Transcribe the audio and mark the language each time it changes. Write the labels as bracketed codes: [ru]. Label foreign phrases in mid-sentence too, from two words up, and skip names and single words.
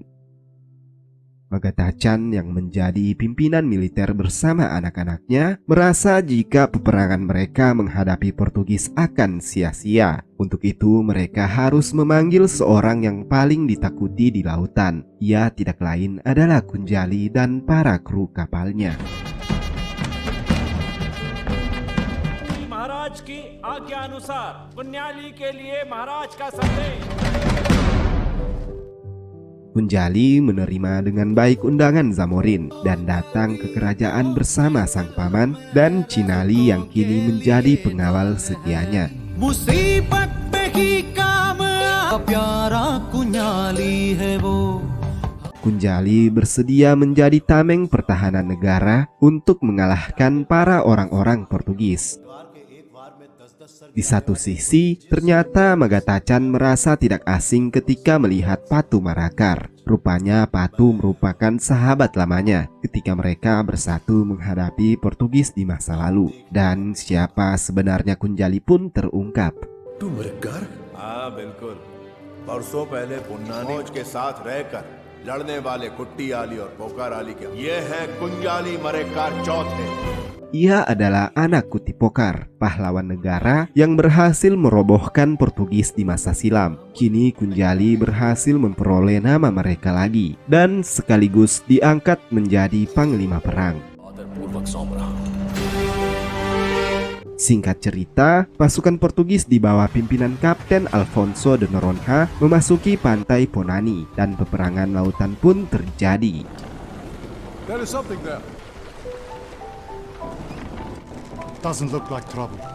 [id] Magatachan yang menjadi pimpinan militer bersama anak-anaknya merasa jika peperangan mereka menghadapi Portugis akan sia-sia. Untuk itu mereka harus memanggil seorang yang paling ditakuti di lautan. Ia tidak lain adalah Kunjali dan para kru kapalnya. [hi] महाराज की आज्ञा अनुसार कुन्याली के लिए महाराज का संदेश। [id] Kunjali menerima dengan baik undangan Zamorin dan datang ke kerajaan bersama sang paman dan Cinali yang kini menjadi pengawal setianya. [hi] मुसीबत पे ही काम प्यारा कुन्याली है वो। [id] Kunjali bersedia menjadi tameng pertahanan negara untuk mengalahkan para orang-orang Portugis. Di satu sisi, ternyata Magatachan merasa tidak asing ketika melihat Patu Marakar. Rupanya Patu merupakan sahabat lamanya ketika mereka bersatu menghadapi Portugis di masa lalu. Dan siapa sebenarnya Kunjali pun terungkap. [hi] तू मरकर? हाँ बिल्कुल। परसों पहले पुन्नानी फौज के साथ रहकर लड़ने वाले कुट्टी आली और पोकार आली के ये है कुंजाली मरेकार चौथे। [id] Ia adalah anak Kutipokar, pahlawan negara yang berhasil merobohkan Portugis di masa silam. Kini Kunjali berhasil memperoleh nama mereka lagi dan sekaligus diangkat menjadi panglima perang. Singkat cerita, pasukan Portugis di bawah pimpinan Kapten Alfonso de Noronha memasuki pantai Ponani dan peperangan lautan pun terjadi. [en] There is something there. Doesn't look like trouble.